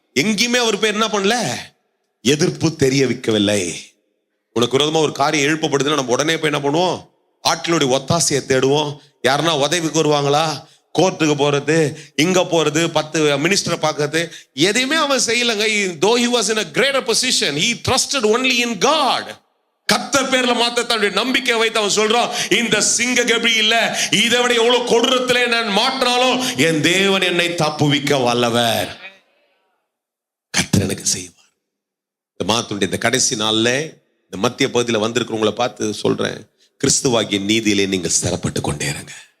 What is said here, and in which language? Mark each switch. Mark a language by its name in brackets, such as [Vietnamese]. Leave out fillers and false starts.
[Tamil] எங்கேயுமே அவர் பேர் என்ன பண்ணல? எதிர்ப்பு தெரிய வைக்கவில்லை. உனக்கு விரோதமா ஒரு காரியம் எழுப்பப்படுதுன்னா நம்ம உடனே போய் என்ன பண்ணுவோம்? ஆட்களுடைய ஒத்தாசையை தேடுவோம். யாருன்னா உதவிக்கு வருவாங்களா? கோர்ட்டுக்கு போறது, இங்க போறது, 10 மினிஸ்டரை பார்க்கறது, எதையுமே அவன் செய்யலங்க. [English] Though he was in a greater position, he trusted only in God. [Tamil] கர்த்தர் பேர்ல மாத்த தன்னுடைய நம்பிக்கை வைத்து அவன் சொல்றான், இந்த சிங்க கபி இல்ல, இதை விட எவ்வளவு கொடூரத்திலே நான் மாட்டினாலும் என் தேவன் என்னை தப்புவிக்க வல்லவர். கர்த்தர் எனக்கு செய்வார். இந்த மாதத்துடைய இந்த கடைசி நாள்ல இந்த மத்திய பகுதியில் வந்திருக்கிறவங்களை பார்த்து சொல்றேன், கிறிஸ்துவாகிய நீதியிலே நீங்கள் ஸ்திரப்பட்டு கொண்டே இருங்க.